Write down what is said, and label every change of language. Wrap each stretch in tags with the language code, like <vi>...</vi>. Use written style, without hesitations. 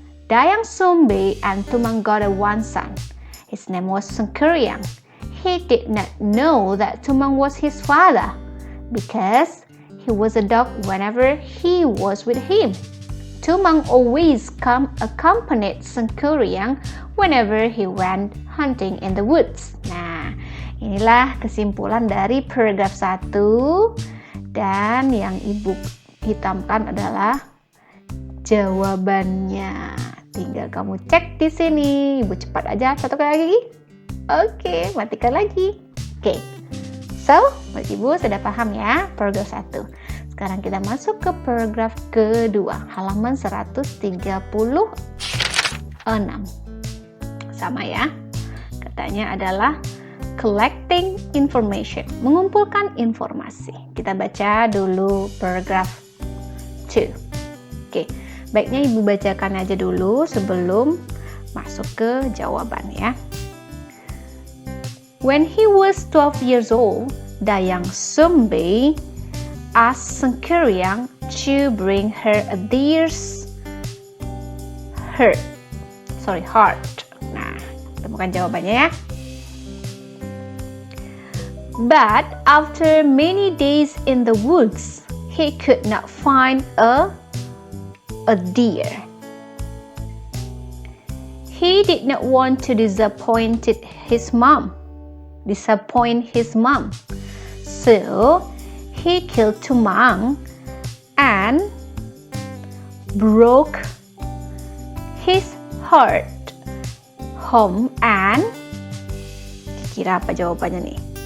<en>Dayang Sumbi and Tumang got one son. His name was Sengkuriang. He did not know that Tumang was his father because he was a dog whenever he was with him. Tumang always accompanied Sengkuriang whenever he went hunting in the woods.</en> <id>Nah, inilah kesimpulan dari paragraf 1 dan yang ibu hitamkan adalah jawabannya. Tinggal kamu cek di sini. Ibu cepat aja, satu kali lagi. Oke, matikan lagi. Oke. So, buat ibu sudah paham ya paragraf 1. Sekarang kita masuk ke paragraf kedua, halaman 136. Sama ya. Katanya adalah</id> <en>collecting information,</en> <id>mengumpulkan informasi. Kita baca dulu paragraf 2. Oke, baiknya ibu bacakan aja dulu sebelum masuk ke jawaban ya.</id> <en>When he was 12 years old, Dayang Sumbi asked Sengkuriang to bring her a deer's heart.</en> <id>Nah, temukan jawabannya ya.</id> <en>But after many days in the woods, he could not find a deer. He did not want to disappoint his mom. So he killed Tumang and broke his heart home and</en> <id>kira apa jawabannya nih?</id>